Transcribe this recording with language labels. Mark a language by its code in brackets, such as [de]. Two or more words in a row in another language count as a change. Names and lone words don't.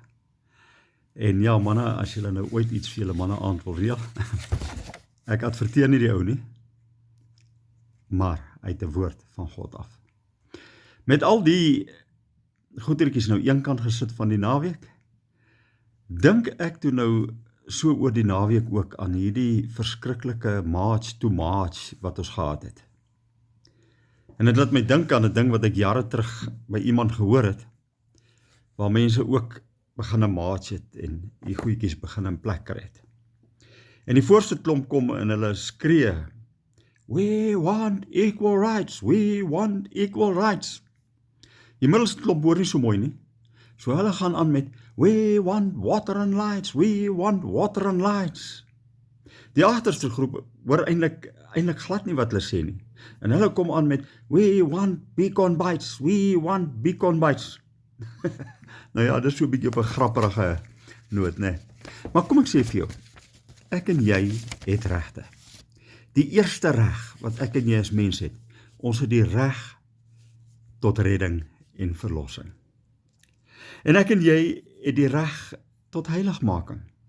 [af] En ja, manne, as julle nou ooit iets vir julle manne aand wil reël, ek adverteer nie die ou nie, maar uit 'n woord van God af. Met al die goetertjies nou eenkant gesit van die naweek, dink ek toe nou so oor die naweek ook aan hierdie verskriklike [en] march to march [af] wat ons gehad het. En dit laat my dink aan 'n ding wat ek jare terug by iemand gehoor het, waar mense ook begin march het en die goedjies begin in plek kry het. En die voorste klomp kom en hulle skree, [en] "We want equal rights, we want equal rights." [af] Die middelste klomp hoor nie so mooi nie. So hulle gaan aan met, [en] "We want water and lights, we want water and lights." [af] Die agterste groep hoor eintlik glad nie wat hulle sê nie. En hulle kom aan met, [en] "We want beacon bites, we want beacon bites." [af] Nou ja, dit is so 'n bietjie op 'n grappige noot, né? Maar kom ek sê vir jou, ek en jy het regte. Die eerste reg wat ek en jy as mens het, ons het die reg tot redding en verlossing. En ek en jy het die reg tot heiligmaking.